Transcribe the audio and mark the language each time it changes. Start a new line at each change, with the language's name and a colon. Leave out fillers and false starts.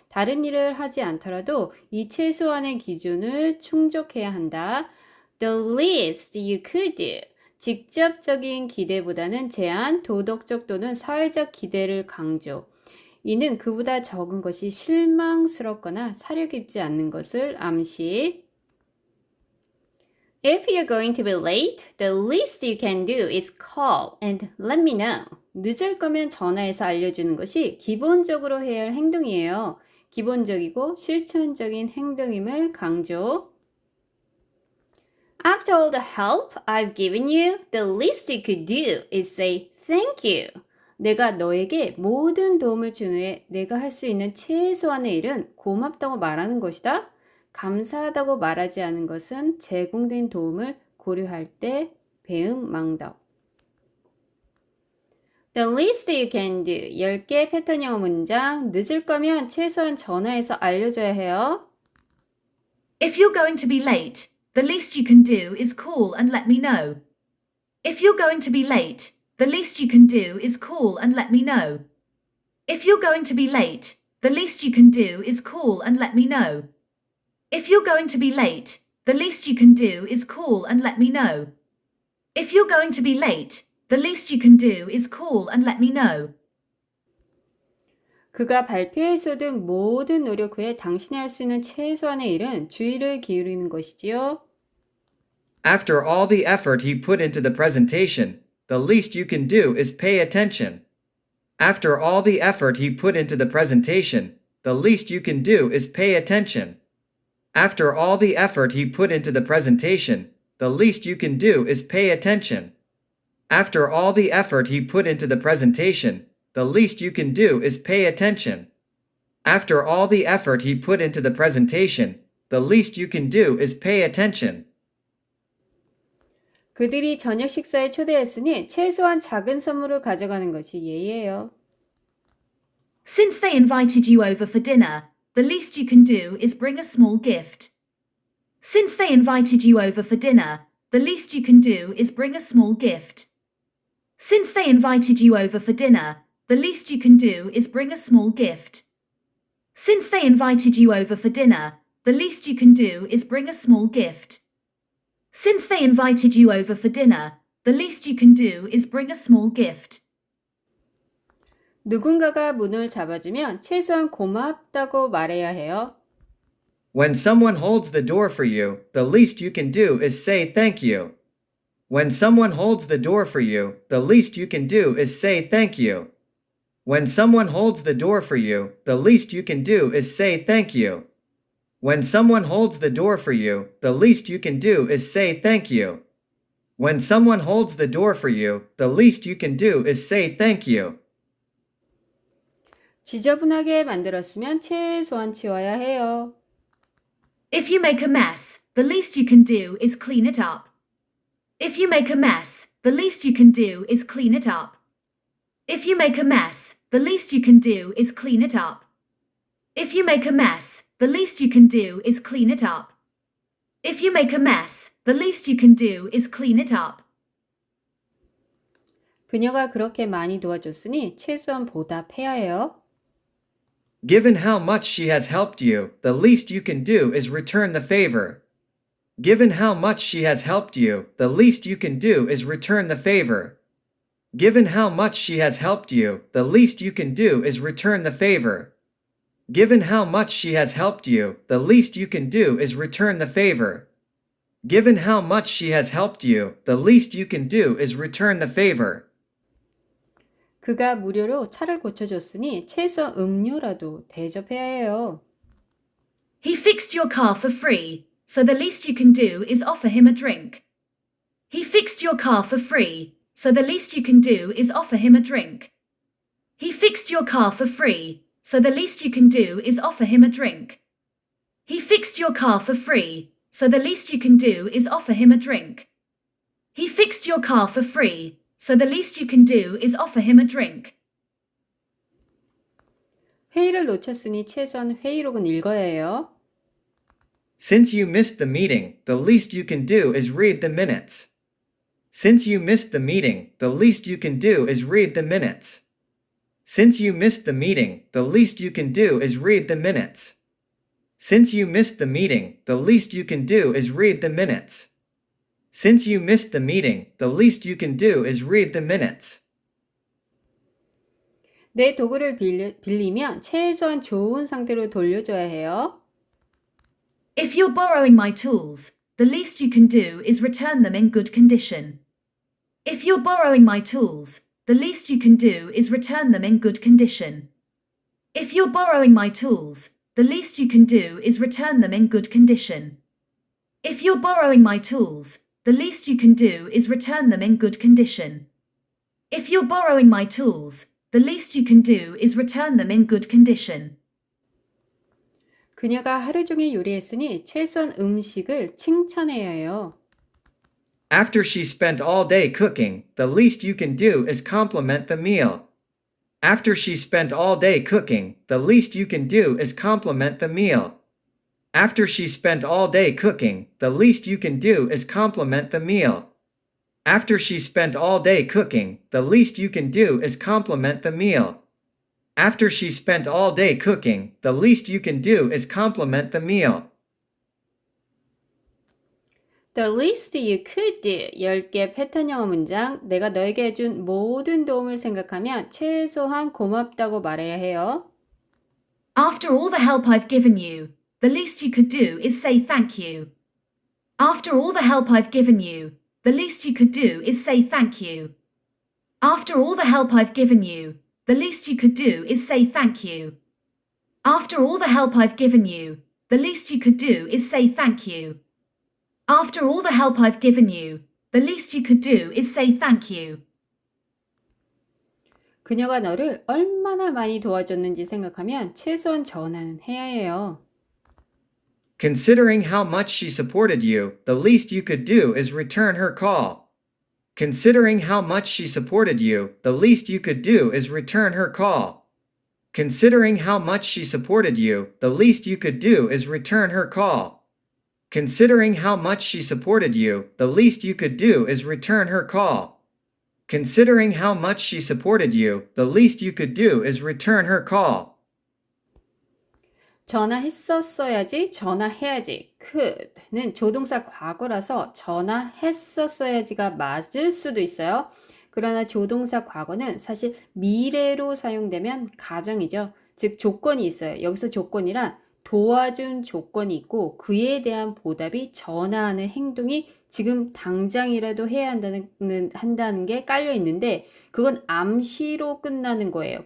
Korean: 다른 일을 하지 않더라도 이 최소한의 기준을 충족해야 한다.
English: The least you could do.
Korean: 직접적인 기대보다는 제한, 도덕적 또는 사회적 기대를 강조. 이는 그보다 적은 것이 실망스럽거나 사려 깊지 않는 것을 암시.
English: If you're going to be late, the least you can do is call and let me know.
Korean: 늦을 거면 전화해서 알려주는 것이 기본적으로 해야 할 행동이에요. 기본적이고 실천적인 행동임을 강조.
English: After all the help I've given you, the least you could do is say thank you.
Korean: 내가 너에게 모든 도움을 준 후에 내가 할 수 있는 최소한의 일은 고맙다고 말하는 것이다. 감사하다고 말하지 않은 것은 제공된 도움을 고려할 때 배은망덕.
English: The least you can do.
Korean: 10개 패턴 영어 문장. 늦을 거면 최소한 전화해서 알려줘야 해요.
English: If you're going to be late, the least you can do is call and let me know. If you're going to be late, the least you can do is call and let me know. If you're going to be late, the least you can do is call and let me know. If you're going to be late, the least you can do is call and let me know. If you're going to be late, the least you can do is call and let me know.
Korean: 그가 발표에 쏟은 모든 노력 후에 당신이 할 수 있는 최소한의 일은 주의를 기울이는 것이지요.
English: After all the effort he put into the presentation, the least you can do is pay attention. After all the effort he put into the presentation, the least you can do is pay attention. After all the effort he put into the presentation, the least you can do is pay attention. After all the effort he put into the presentation, the least you can do is pay attention. After all the effort he put into the presentation, the least you can do is pay attention.
Korean: 그들이 저녁 식사에 초대했으니 최소한 작은 선물을 가져가는 것이 예의예요.
English: Since they invited you over for dinner, the least you can do is bring a small gift. Since they invited you over for dinner, the least you can do is bring a small gift. Since they invited you over for dinner, the least you can do is bring a small gift. Since they invited you over for dinner, the least you can do is bring a small gift. Since they invited you over for dinner, the least you can do is bring a small gift.
Korean: 누군가가 문을 잡아주면 최소한 고맙다고 말해야 해요.
English: When someone holds the door for you, the least you can do is say thank you. When someone holds the door for you, the least you can do is say thank you. When someone holds the door for you, the least you can do is say thank you. When someone holds the door for you, the least you can do is say thank you. When someone holds the door for you, the least you can do is say thank you.
Korean: 지저분하게 만들었으면 최소한 치워야 해요.
English: If you make a mess, the least you can do is clean it up. If you make a mess, the least you can do is clean it up. If you make a mess, the least you can do is clean it up. If you make a mess, the least you can do is clean it up. If you make a mess, the least you can do is clean it up.
Korean: 그녀가 그렇게 많이 도와줬으니 최소한 보답해야 해요.
English: Given how much she has helped you, the least you can do is return the favor. Given how much she has helped you, the least you can do is return the favor. Given how much she has helped you, the least you can do is return the favor. Given how much she has helped you, the least you can do is return the favor. Given how much she has helped you, the least you can do is return the favor.
Korean: 그가 무료로 차를 고쳐줬으니 최소한 음료라도 대접해야 해요.
English: He fixed your car for free, so the least you can do is offer him a drink. He fixed your car for free, so the least you can do is offer him a drink. He fixed your car for free, so the least you can do is offer him a drink. He fixed your car for free, so the least you can do is offer him a drink. He fixed your car for free, so the least you can do is offer him a drink.
Korean: 회의를 놓쳤으니 최소한 회의록은 읽어야 해요.
English: Since you missed the meeting, the least you can do is read the minutes. Since you missed the meeting, the least you can do is read the minutes. Since you missed the meeting, the least you can do is read the minutes. Since you missed the meeting, the least you can do is read the minutes. Since you missed the meeting, the least you can do is read the minutes.
Korean: 내 도구를 빌리면 최소한 좋은 상태로 돌려줘야 해요.
English: If you're borrowing my tools, the least you can do is return them in good condition. If you're borrowing my tools, the least you can do is return them in good condition. If you're borrowing my tools, the least you can do is return them in good condition. If you're borrowing my tools, the least you can do is return them in good condition. If you're borrowing my tools, the least you can do is return them in good condition.
Korean: 그녀가 하루 종일 요리했으니 최소한 음식을 칭찬해야 해요.
English: After she spent all day cooking, the least you can do is compliment the meal. After she spent all day cooking, the least you can do is compliment the meal. After she spent all day cooking, the least you can do is compliment the meal. After she spent all day cooking, the least you can do is compliment the meal. After she spent all day cooking, the least you can do is compliment the meal. The least you could do.
Korean: 10개 패턴 영어 문장. 내가 너에게 해준 모든 도움을 생각하면 최소한 고맙다고 말해야 해요.
English: After all the help I've given you, the least you could do is say thank you. After all the help I've given you, the least you could do is say thank you. After all the help I've given you, the least you could do is say thank you. After all the help I've given you, the least you could do is say thank you. After all the help I've given you, the least you could do is say thank you.
Korean: 그녀가 너를 얼마나 많이 도와줬는지 생각하면 최소한 전화는 해야 해요.
English: Considering how much she supported you, the least you could do is return her call. Considering how much she supported you, the least you could do is return her call. Considering how much she supported you, the least you could do is return her call. Considering how much she supported you, the least you could do is return her call. Considering how much she supported you, the least you could do is return her call.
Korean: 전화했었어야지, 전화해야지. could는 조동사 과거라서 전화했었어야지가 맞을 수도 있어요. 그러나 조동사 과거는 사실 미래로 사용되면 가정이죠. 즉 조건이 있어요. 여기서 조건이란 도와준 조건이 있고 그에 대한 보답이 전화하는 행동이 지금 당장이라도 해야 한다는 게 깔려 있는데 그건 암시로 끝나는 거예요.